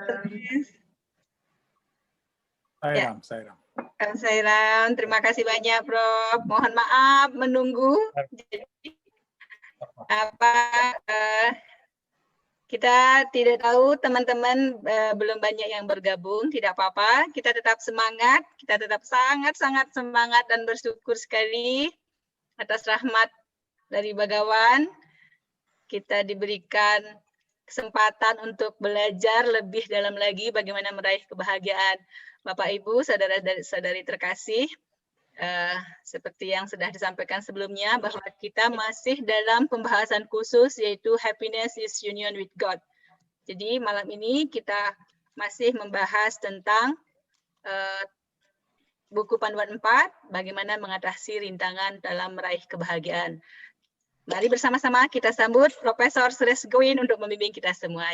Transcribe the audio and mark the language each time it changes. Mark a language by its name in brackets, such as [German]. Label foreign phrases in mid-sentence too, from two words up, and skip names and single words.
[Indonesian] Sairam, Sairam. Om Sairam, terima kasih banyak, Prof. Mohon maaf menunggu. Jadi, kita tidak tahu teman-teman belum banyak yang bergabung, tidak apa-apa. Kita tetap semangat, kita tetap sangat-sangat semangat dan bersyukur sekali atas rahmat dari Bhagawan. Kita diberikan kesempatan untuk belajar lebih dalam lagi bagaimana meraih kebahagiaan. Bapak Ibu, saudara-saudari terkasih, seperti yang sudah disampaikan sebelumnya bahwa kita masih dalam pembahasan khusus yaitu [English] happiness is union with God. [Indonesian] Jadi malam ini kita masih membahas tentang buku panduan 4, bagaimana mengatasi rintangan dalam meraih kebahagiaan. Mari bersama-sama kita sambut Profesor Suresh Goin untuk membimbing kita semua.